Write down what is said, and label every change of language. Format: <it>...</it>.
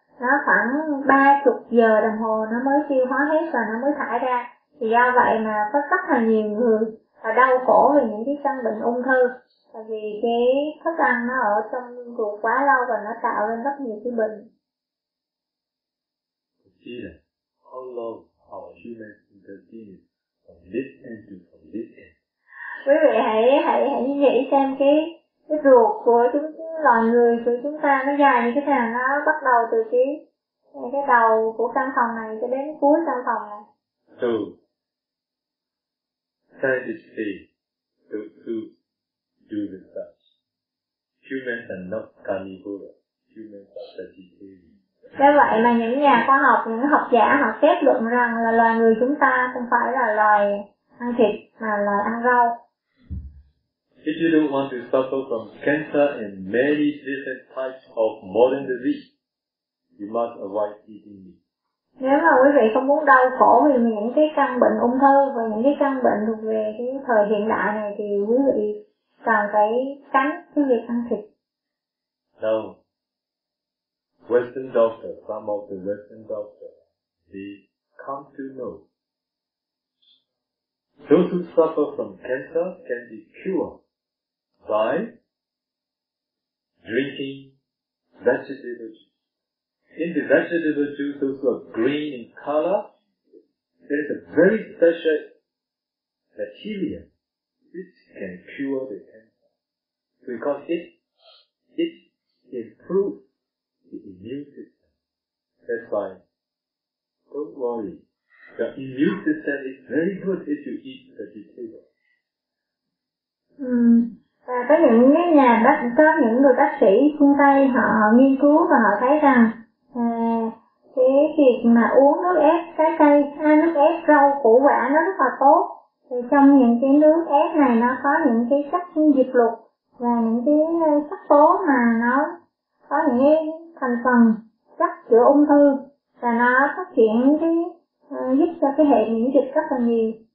<vi>Nó khoảng 30 giờ đồng hồ nó mới tiêu hóa hết và nó mới thải ra. Thì do vậy mà có rất là nhiều người là đau khổ vì những cái căn bệnh ung thư. Tại vì cái thức ăn nó ở trong ruột quá lâu và nó tạo ra rất nhiều cái bệnh.</vi> <en>See that how long our human intestine is from this end to from this end.</en> <vi>Quý vị hãy nghĩ xem cái ruột của chúng loài người của chúng ta nó dài như thế nào, nó bắt đầu từ cái đầu của căn phòng này cho đến cuối căn phòng này.</vi> <en>So, scientists say to do research. Humans are not carnivores. Humans are vegetarians.</en> <vi>Do vậy mà những nhà khoa học, những học giả họ kết luận rằng là loài người chúng ta không phải là loài ăn thịt mà loài ăn rau.</vi> <en>If you don't want to suffer from cancer and many different types of modern disease, you must avoid eating meat.</en> <vi>Nếu mà quý vị không muốn đau khổ vì những cái căn bệnh ung thư và những cái căn bệnh thuộc về cái thời hiện đại này thì quý vị cần phải tránh cái việc ăn thịt.</vi> <en>No. Western doctor, some of the Western doctor, they come to know. Those who suffer from cancer can be cured by drinking vegetable juice. In the vegetable juice, those who are green in color, there is a very special material which can cure the cancer. Because it improves the immune system. That's why, don't worry. The immune system is very good if you eat vegetables.</en> <vi>Và có những cái nhà bác, có những người bác sĩ phương Tây họ nghiên cứu và họ thấy rằng cái việc mà uống nước ép trái cây hay nước ép rau củ quả nó rất là tốt. Thì trong những cái nước ép này nó có những cái chất diệt lục và những cái sắc tố mà nó có những cái thành phần chất chữa ung thư và nó phát triển cái giúp cho cái hệ miễn dịch rất là nhiều.</vi>